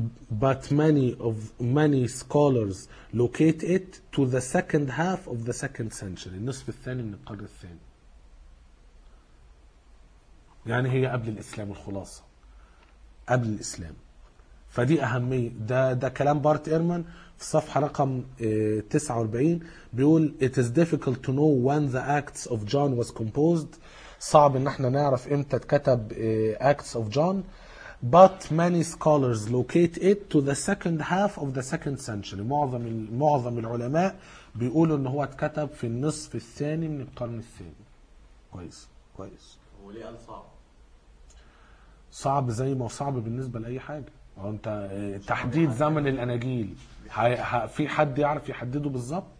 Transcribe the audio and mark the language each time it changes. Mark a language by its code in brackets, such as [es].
[en] But many scholars locate it to the second half of the second century. [ar] النصف الثاني من القرن الثاني. يعني هي قبل الإسلام، الخلاصة قبل الإسلام. فدي أهمية. ده كلام بارت إيرمان في صفحة رقم 49، بيقول [en] It is difficult to know when the Acts of John was composed. [ar] صعب ان احنا نعرف امتى اتكتب Acts of John. [en] But many scholars locate it to the second half of the second century. [ar] معظم العلماء بيقولوا ان هو اتكتب في النصف الثاني من القرن الثاني. كويس. وليه قال صعب؟ صعب زي ما هو صعب بالنسبة لأي حاجة. انت تحديد زمن الأناجيل في حد يعرف يحدده بالظبط؟